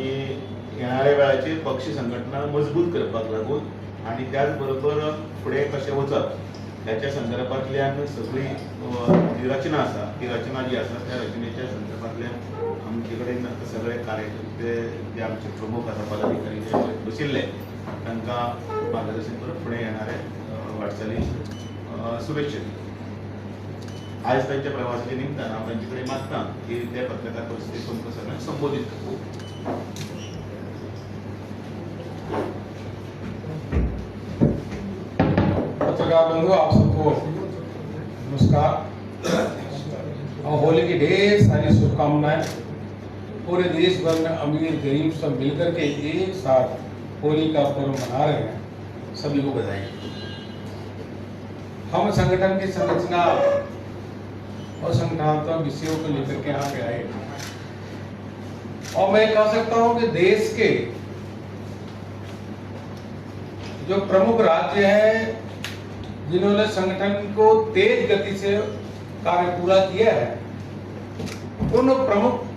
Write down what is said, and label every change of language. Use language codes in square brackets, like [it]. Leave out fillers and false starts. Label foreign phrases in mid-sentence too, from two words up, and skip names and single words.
[kok] येणाऱ्या वेळाचेर पक्ष संघटना मजबूत करपाक लागून आनी त्याच बरोबर फुडें कशें वचप ह्याच्या संदर्भांतल्यान सगळी जी रचना आसा, ती रचना जी आसा त्या रचनेच्या संदर्भांतल्यान आमचे कडेन सगळे कार्यकर्ते जे आमचे प्रमुख आसा, पदाधिकारी जे बशिल्ले, तांकां मार्गदर्शन करून फुडें येणारे वाटचाली शुभेच्छा. आयज तांच्या प्रवासाच्या निमतान हांव तांचे कडेन मागतां की ते पत्रकार परिशदेक तुमकां सगळ्यांक संबोधीत करूं. [hi] पत्रकार बंधु, आप सबको नमस्कार और होली की ढेर सारी शुभकामनाएं. पूरे देश भर में अमीर गरीब सब मिलकर के एक साथ होली का पर्व मना रहे हैं, सभी को बधाई. हम संगठन की संरचना और संगठनात्मक विषयों को लेकर के यहाँ पे आए और मैं कह सकता हूँ कि देश के जो प्रमुख राज्य हैं जिन्होंने संगठन को तेज गति से कार्य पूरा किया है, उन प्रमुख